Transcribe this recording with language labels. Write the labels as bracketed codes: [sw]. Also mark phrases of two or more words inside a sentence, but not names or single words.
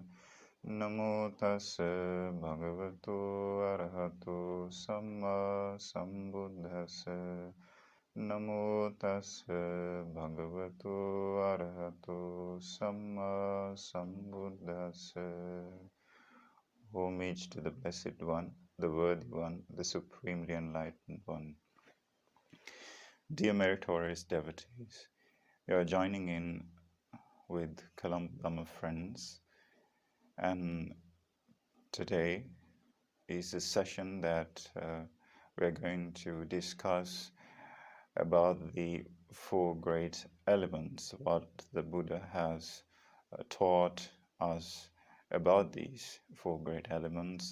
[pi] Namo tassa bhagavato arahato samma sambuddhassa. Namo tassa bhagavato arahato samma sambuddhassa. [en] Homage to the Blessed One, the Worthy One, the Supremely Enlightened One. Dear meritorious devotees, you are joining in with Kalam friends, and today is a session that we're going to discuss about the four great elements, what the Buddha has taught us about these four great elements.